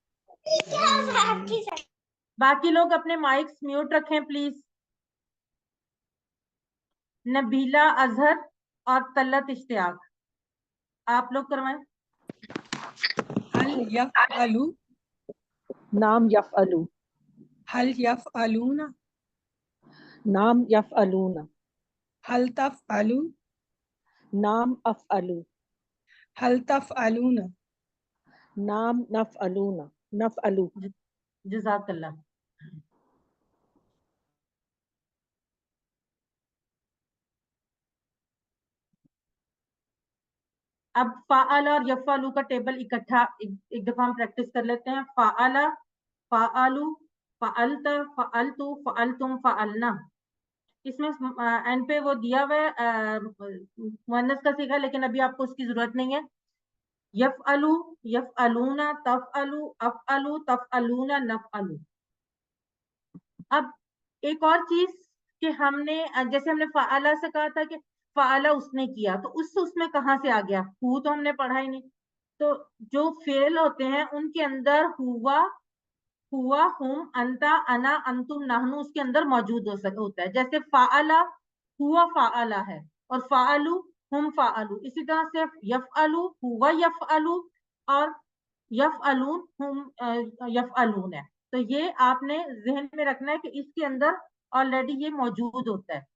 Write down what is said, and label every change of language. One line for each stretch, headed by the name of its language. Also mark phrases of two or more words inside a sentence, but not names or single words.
Hindi: बाकी लोग अपने माइक्स म्यूट रखें प्लीज। नबीला अजहर और तलत इश्तियाक आप लोग करवाएं।
Arabic: هل يفعل, نعم يفعل, هل يفعلون, نعم يفعلون, هل تفعل, نعم أفعل, هل تفعلون نعم نفعلون نفعل
Hindi: जज़ाकल्लाह। अब फ़ाअला और यफ़अलू का टेबल इकट्ठा एक दफा हम प्रैक्टिस कर लेते हैं।
Arabic: فعل، فعلوا، فعلت، فعلت، فعلتم، فعلنا.
Hindi: इसमें एंड पे वो दिया हुआ है मुअन्नस का सीगा, लेकिन अभी आपको उसकी जरूरत नहीं है।
Arabic: يفعل، يفعلون، تفعل، أفعل، تفعلون، نفعل.
Hindi: अब एक और चीज कि हमने जैसे हमने फ़ाअला से कहा था कि फ़ाअला उसने किया, तो उसमें कहाँ से आ गया? हु तो हमने पढ़ा ही नहीं। तो जो फेल होते हैं उनके अंदर
Arabic: هو، هو, هم، أنت، أنا، أنتم، نحن
Hindi: उसके अंदर मौजूद होता है। जैसे
Arabic: فعل هو فعل
Hindi: है और
Arabic: فعلوا هم فعلوا.
Hindi: इसी तरह से
Arabic: يفعل هو يفعل
Hindi: और
Arabic: يفعلون هم يفعلون
Hindi: है। तो ये आपने जहन में रखना है कि इसके अंदर ऑलरेडी ये मौजूद होता है।